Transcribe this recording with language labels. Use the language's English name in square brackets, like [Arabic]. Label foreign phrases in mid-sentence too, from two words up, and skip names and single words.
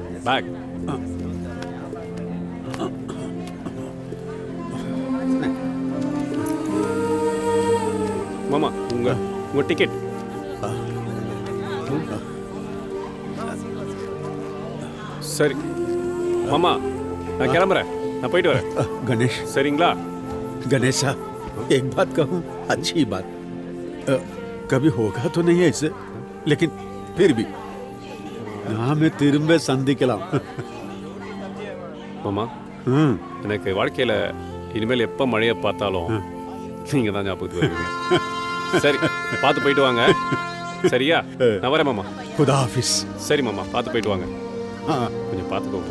[Tamil] மாமா உங்க டிக்கெட். சரி மாமா, நான் கிளம்புறேன். நான் போயிட்டு வரேன். गणेश, சரிங்களா? [Hindi] गणेशा, एक बात कहूँ, अच्छी बात। कभी होगा तो नहीं ऐसे, लेकिन फिर भी [Tamil] நாம திரும்ப சந்திக்கலாம். மாமா எனக்கு வாழ்க்கையில் இனிமேல் எப்போ மழையை பார்த்தாலும் நீங்கள் தான் ஞாபகத்துக்கு வருவீங்க. சரி, பார்த்து போயிட்டு வாங்க. சரியா, நான் வரேன் மாமா. [Hindi] खुदा हाफिज. [Tamil] சரி மாமா, பார்த்து போயிட்டு வாங்க. हाँ கொஞ்சம் பார்த்துக்கோங்க.